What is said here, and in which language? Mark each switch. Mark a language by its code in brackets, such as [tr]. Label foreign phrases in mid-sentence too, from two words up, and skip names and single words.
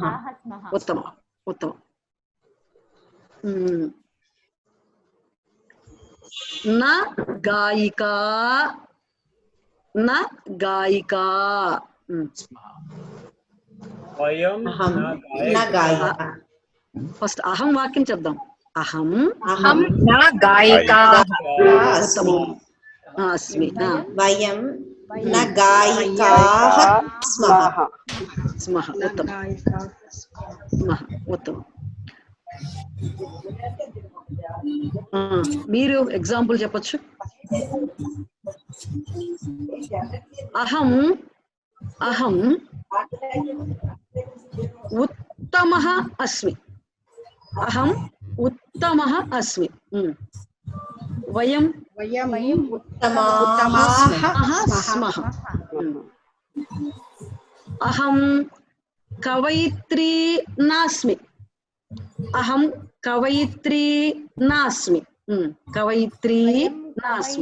[sa] ఉత్తమం ఉత్తమం. న గాయికా. న గాయికా. [te] ఫస్ట్ అహం వాక్యం చెప్దాం. [sa] అహం న గాయికా. ఉత్తమం अस्मि वयं न गायिकाः स्मः स्मः उत्तमम् [te] మీరు ఎగ్జాంపుల్ చెప్పొచ్చు [sa] అహం అహం ఉత్తమః అస్మి అహం ఉత్తమః అస్మి వయం ఉత్తమాः స్మః అహం కవయిత్రీ నాస్మి అహం కవయిత్రీ నాస్మి కవయిత్రీ నాస్మి